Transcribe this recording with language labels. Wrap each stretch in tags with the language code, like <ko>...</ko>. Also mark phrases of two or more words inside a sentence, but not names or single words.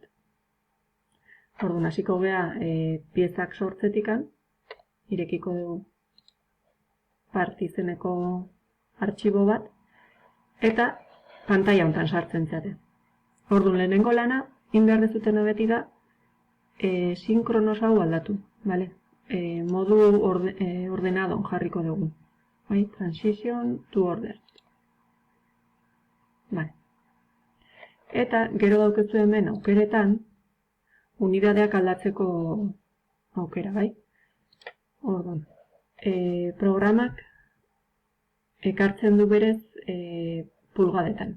<eu>Orduan, hasiko gea piezak sortzetikan, irekiko dugu part izeneko artxibo bat, eta pantaila hontan sartzen zate. Orduan, lehenengo lana, behar dezutena beti da, sinkronos hau aldatu, vale? Modu ordenadon jarriko dugu. Bai?</eu> <en>Transition to order.</en> <eu>Vale. Eta gero daukezu hemen aukeretan, unidadeak aldatzeko aukera, bai? Orduan, programak ekartzen du berez pulgadetan.</eu>